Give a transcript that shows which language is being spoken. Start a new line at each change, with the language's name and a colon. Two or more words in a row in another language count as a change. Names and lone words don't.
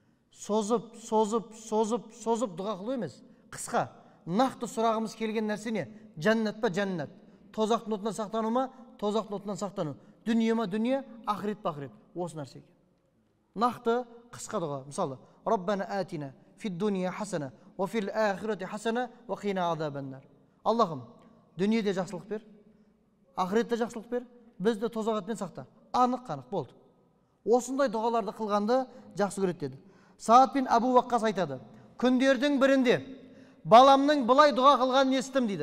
Kazakh: Созып дұға қылу емес, қысқа, нақты сұрағымыз келген нәрсе не? Жәннат па жәннат, тозақтың отынан сақтану ма, тозақтың отынан сақтану, дүние ма дүние, ақырет па ақырет, осы нәрсе екен. Нақты қысқа дұға. Мысалы,
Arabic: ربنا آتنا في الدنيا حسنة وفي الآخرة حسنة وقنا عذاب النار.
Kazakh: Аллахым, дүниеде жақсылық бер, ақыретте жақсылық бер, бізді тозақтан сақта. Анық болды. Осындай дұғаларды қылғанды жақсы көреді деді. Саад бин Абу Ваққас айтады: күндердің бірінде баламның былай дұға қылғанын естідім дейді.